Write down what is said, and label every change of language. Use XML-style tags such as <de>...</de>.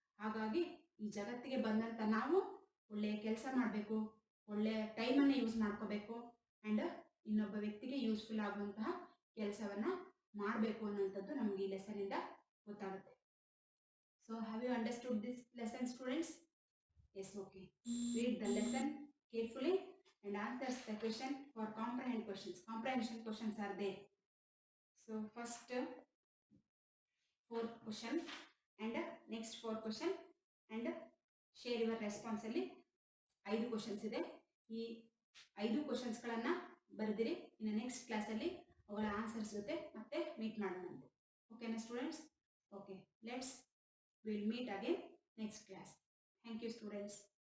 <kn>ಹಾಗಾಗಿ ಈ ಜಗತ್ತಿಗೆ ಬಂದಂಥ ನಾವು ಒಳ್ಳೆಯ ಕೆಲಸ ಮಾಡಬೇಕು, ಒಳ್ಳೆಯ ಟೈಮನ್ನು ಯೂಸ್ ಮಾಡ್ಕೋಬೇಕು, ಆ್ಯಂಡ್ ಇನ್ನೊಬ್ಬ ವ್ಯಕ್ತಿಗೆ ಯೂಸ್ಫುಲ್ ಆಗುವಂತಹ ಕೆಲಸವನ್ನು ಮಾಡಬೇಕು ಅನ್ನೋಂಥದ್ದು ನಮಗೆ ಈ ಲೆಸನಿಂದ ಗೊತ್ತಾಗುತ್ತೆ.</kn> <en>So have you understood this lesson students? Yes, okay. Read the lesson carefully and answers the question for comprehension questions. Comprehension questions are there. So first 4 question and next 4 question and share your response ಅಲ್ಲಿ 5 questions ಇದೆ.</en> <kn>ಈ 5 questions ಗಳನ್ನು ಬರೆದಿರಿ. ಇನ್ನು next class ಅಲ್ಲಿ ಅವುಗಳ answers ಜೊತೆ ಮತ್ತೆ meet ಮಾಡೋಣ.</kn> <en>ಓಕೆನಾ students? Okay, will meet again next class. Thank you students.</en>